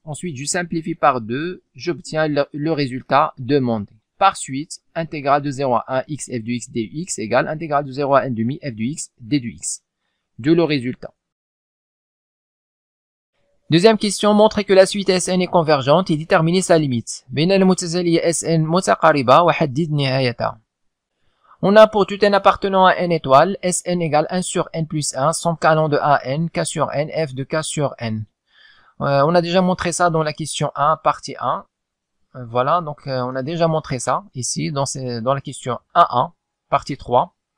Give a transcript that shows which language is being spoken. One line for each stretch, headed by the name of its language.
French: Ensuite, je simplifie par 2, j'obtiens le résultat demandé. Par suite, intégrale de 0 à 1 x f de x d de x égale intégrale de 0 à 1 demi f de x d de x. De le résultat. Deuxième question, montrez que la suite Sn est convergente et déterminez sa limite.
Arabic: بين المتتالية Sn متقاربة وحدد نهايتها.
French: On a pour tout n appartenant à n étoiles, Sn égale 1 sur n plus 1, somme allant de a à n, k sur n, f de k sur n. On a déjà montré ça dans la question 1, partie 1. Voilà, donc on a déjà montré ça ici, dans la question 1.1, partie 3.